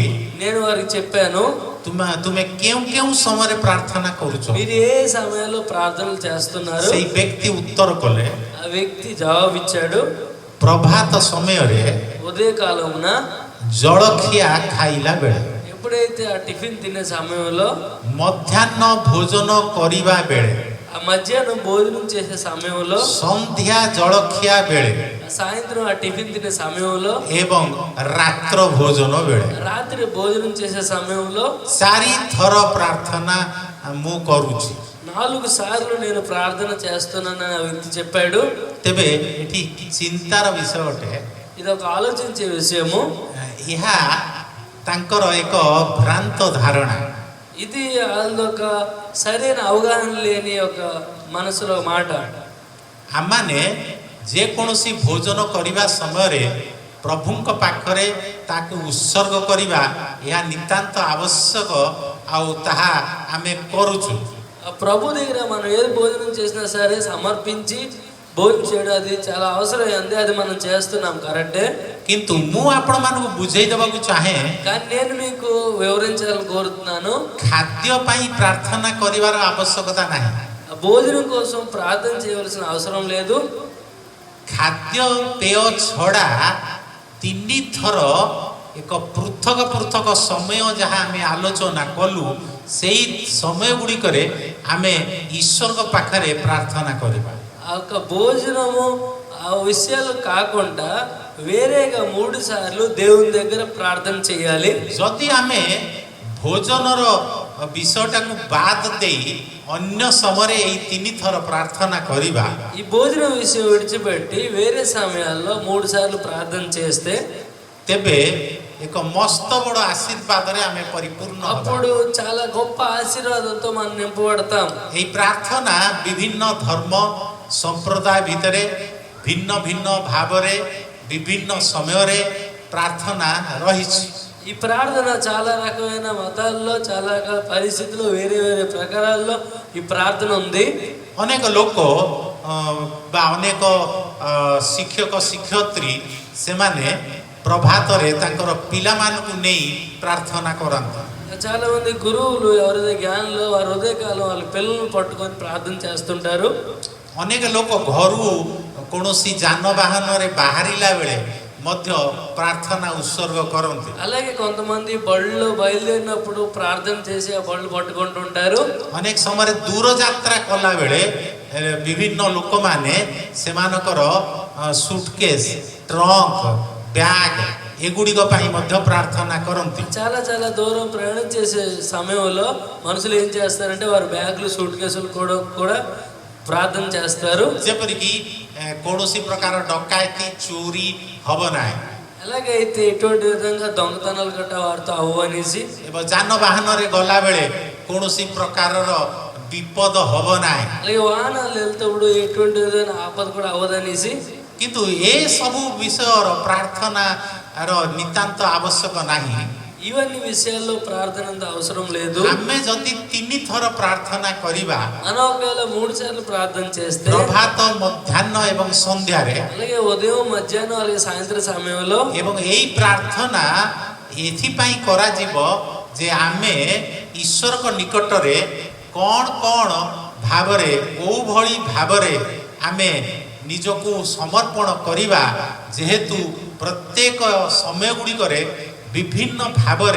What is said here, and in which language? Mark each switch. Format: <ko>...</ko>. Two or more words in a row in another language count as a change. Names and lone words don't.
<te>నేను వారికి చెప్పాను</te> <or>ତୁମେ କେଉଁ କେଉଁ ସମୟରେ ପ୍ରାର୍ଥନା କରୁଛ?</or> <te>మీరు ఏ సమయంలో ప్రార్థనలు చేస్తున్నారు?</te> <or>ସେଇ ବ୍ୟକ୍ତି ଉତ୍ତର କଲେ</or> <te>ఆ వ్యక్తి జవాబు ఇచ్చాడు</te> <or>ପ୍ରଭାତ ସମୟରେ</or> <te>ఉదయ కాలమున</te> <or>ଜଳଖିଆ ଖାଇଲା ବେଳେ,</or> <te>ఎప్పుడైతే ఆ టిఫిన్ తినే సమయంలో,</te> <or>ମଧ୍ୟାହ୍ନ ଭୋଜନ କରିବା ବେଳେ,</or> <te>ఆ మధ్యాహ్నం భోజనం చేసే సమయంలో,</te> <or>ସନ୍ଧ୍ୟା ଜଳଖିଆ ବେଳେ</or> <te>సాయంత్రం ఆ టిఫిన్ తినే సమయంలో</te> <or>ଏବଂ ରାତ୍ର ଭୋଜନ ବେଳେ</or> <te>రాత్రి భోజనం చేసే సమయంలో</te> <or>4 ଥର ପ୍ରାର୍ଥନା ମୁଁ କରୁଛି।</or> <te>4 సార్లు నేను ప్రార్థన చేస్తున్నానని ఆ వ్యక్తి చెప్పాడు।</te> <or>ତେବେ ଏଠି ଚିନ୍ତାର ବିଷୟ ଅଟେ।</or> <te>ఇది ఒక ఆలోచించే విషయము।</te> <or>ଏହା ତାଙ୍କର ଏକ ଭ୍ରାନ୍ତ ଧାରଣା।</or> <te>ఇది వాళ్ళొక సరైన అవగాహన లేని ఒక మనసులో మాట।</te> <or>ଆମମାନେ ଯେକୌଣସି ଭୋଜନ କରିବା ସମୟରେ ପ୍ରଭୁଙ୍କ ପାଖରେ ତାକୁ ଉତ୍ସର୍ଗ କରିବା ଏହା ନିତାନ୍ତ ଆବଶ୍ୟକ ଆଉ ତାହା ଆମେ କରୁଛୁ।</or> <te>ఆ ప్రభు దగ్గర మనం ఏది భోజనం చేసినా సరే సమర్పించి భోజనం చేయడం అది చాలా అవసరమైంది, అది మనం చేస్తున్నాం కరెక్టే।</te> <or>କିନ୍ତୁ ମୁଁ ଆପଣମାନଙ୍କୁ ବୁଝେଇ ଦେବାକୁ ଚାହେଁ</or> <te>కానీ నేను మీకు వివరించాలని కోరుతున్నాను</te> <or>ଖାଦ୍ୟ ପାଇଁ ପ୍ରାର୍ଥନା କରିବାର ଆବଶ୍ୟକତା ନାହିଁ।</or> <te>ఆ భోజనం కోసం ప్రార్థన చేయవలసిన అవసరం లేదు।</te> <or>ଖାଦ୍ୟ ପେୟ ଛଡ଼ା 3 ଥର ଏକ ପୃଥକ ପୃଥକ ସମୟ ଯାହା ଆମେ ଆଲୋଚନା କଲୁ ସେଇ ସମୟ ଗୁଡ଼ିକରେ ଆମେ ଈଶ୍ୱରଙ୍କ ପାଖରେ ପ୍ରାର୍ଥନା କରିବା।</or> <te>ఆ యొక్క భోజనము ఆ విషయాలు కాకుండా వేరేగా 3 సార్లు దేవుని దగ్గర ప్రార్థన చేయాలి।</te> <or>ଯଦି ଆମେ ଭୋଜନର ବିଷୟଟାକୁ ବାଦ ଦେଇ ଅନ୍ୟ ସମୟରେ ଏଇ 3 ଥର ପ୍ରାର୍ଥନା କରିବା,</or> <te>ఈ భోజన విషయం విడిచిపెట్టి వేరే సమయాల్లో 3 సార్లు ప్రార్థన చేస్తే</te> <or>ତେବେ ଏକ ମସ୍ତ ବଡ଼ ଆଶୀର୍ବାଦରେ ଆମେ ପରିପୂର୍ଣ୍ଣ ହେବା।</or> <te>అప్పుడు చాలా గొప్ప ఆశీర్వాదంతో మనం నింపబడతాం।</te> <or>ଏହି ପ୍ରାର୍ଥନା ବିଭିନ୍ନ ଧର୍ମ ସମ୍ପ୍ରଦାୟ ଭିତରେ ଭିନ୍ନ ଭିନ୍ନ ଭାବରେ ବିଭିନ୍ନ ସମୟରେ ପ୍ରାର୍ଥନା ରହିଛି।</or> <te>ఈ ప్రార్థన చాలా రకమైన మతాల్లో చాలా రకాల పరిస్థితుల్లో వేరే వేరే ప్రకారాల్లో ఈ ప్రార్థన ఉంది।</te> <or>ଅନେକ ଲୋକ ବା ଅନେକ ଶିକ୍ଷକ ଶିକ୍ଷୟତ୍ରୀ ସେମାନେ ପ୍ରଭାତରେ ତାଙ୍କର ପିଲାମାନଙ୍କୁ ନେଇ ପ୍ରାର୍ଥନା କରନ୍ତି।</or> <te>చాలా మంది గురువులు ఎవరైతే జ్ఞానులు వారు ఉదయకాలం వాళ్ళ పిల్లలను పట్టుకొని ప్రార్థన చేస్తుంటారు.</te> <or>ଅନେକ ଲୋକ ଘରୁ କୌଣସି ଯାନବାହନରେ ବାହାରିଲା ବେଳେ ମଧ୍ୟ ପ୍ରାର୍ଥନା ଉତ୍ସର୍ଗ କରନ୍ତି।</or> <te>అలాగే కొంతమంది బళ్ళు బయలుదేరినప్పుడు ప్రార్థన చేసి ఆ బళ్ళు పట్టుకుంటుంటారు.</te> <or>ଅନେକ ସମୟରେ ଦୂର ଯାତ୍ରା କଲା ବେଳେ ବିଭିନ୍ନ ଲୋକମାନେ ସେମାନଙ୍କର</or> <en>suitcase trunk bag</en> <or>ଏଗୁଡ଼ିକ ପାଇଁ ମଧ୍ୟ ପ୍ରାର୍ଥନା କରନ୍ତି।</or> <te>చాలా చాలా దూరం ప్రయాణం చేసే సమయంలో మనుషులు ఏం చేస్తారంటే వారి బ్యాగులు సూట్ కేసులు కూడా ప్రార్థన చేస్తారు.</te> <or>ଯେପରିକି କୌଣସି ପ୍ରକାର ଡକାୟତି ଚୋରି ହବ ନାହିଁ।</or> <te>ఎలాగైతే ఎటువంటి విధంగా దొంగతనాలు గట్ట వారితో అవ్వనేసి</te> <or>ଏବଂ ଯାନବାହନରେ ଗଲାବେଳେ କୌଣସି ପ୍ରକାରର ବିପଦ ହବ ନାହିଁ।</or> <te>అలాగే వాహనాలు వెళ్తేప్పుడు ఎటువంటి విధమైన ఆపద కూడా అవ్వదనేసి</te> <or>କିନ୍ତୁ ଏ ସବୁ ବିଷୟର ପ୍ରାର୍ଥନାର ନିତାନ୍ତ ଆବଶ୍ୟକ ନାହିଁ।</or> <te>ఇవన్నీ విషయాల్లో ప్రార్థన అంత అవసరం లేదు.</te> <or>ଆମେ ଯଦି 3 ଥର ପ୍ରାର୍ଥନା କରିବା</or> <te>మనం ఒకవేళ 3 సార్లు ప్రార్థన చేస్తే</te> <or>ପ୍ରଭାତ ମଧ୍ୟାହ୍ନ ଏବଂ ସନ୍ଧ୍ୟାରେ</or> <te>అలాగే ఉదయం మధ్యాహ్నం అలాగే సాయంత్రం సమయంలో</te> <or>ଏବଂ ଏଇ ପ୍ରାର୍ଥନା ଏଥିପାଇଁ କରାଯିବ ଯେ ଆମେ ଈଶ୍ୱରଙ୍କ ନିକଟରେ କ'ଣ କ'ଣ ଭାବରେ କୋଉଭଳି ଭାବରେ ଆମେ ନିଜକୁ ସମର୍ପଣ କରିବା, ଯେହେତୁ ପ୍ରତ୍ୟେକ ସମୟ ଗୁଡ଼ିକରେ ବିଭିନ୍ନ ଭାବରେ</or>